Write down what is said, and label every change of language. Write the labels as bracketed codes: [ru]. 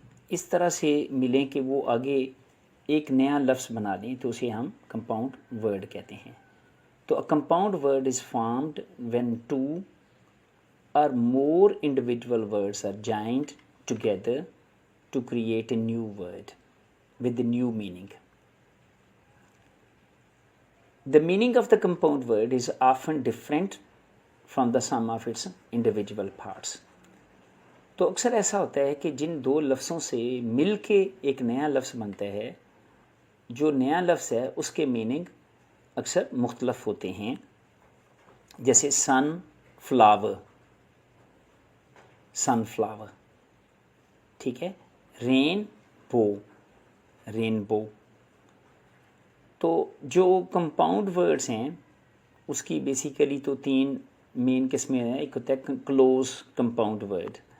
[ur] اس طرح سے ملیں کہ وہ آگے ایک نیا لفظ بنا دیں تو اسے ہم کمپاؤنڈ ورڈ کہتے ہیں۔ تو [en] a compound word is formed when two or more individual words are joined together to create a new word with a new meaning. The meaning of the compound word is often different from the sum of its individual parts. [ur] تو اکثر ایسا ہوتا ہے کہ جن دو لفظوں سے مل کے ایک نیا لفظ بنتا ہے، جو نیا لفظ ہے اس کے میننگ اکثر مختلف ہوتے ہیں، جیسے سن فلاور، سن فلاور، ٹھیک ہے، رین بو، رین بو۔ تو جو کمپاؤنڈ ورڈز ہیں اس کی بیسیکلی تو تین مین قسمیں ہیں۔ ایک ہوتا ہے کلوز کمپاؤنڈ ورڈ،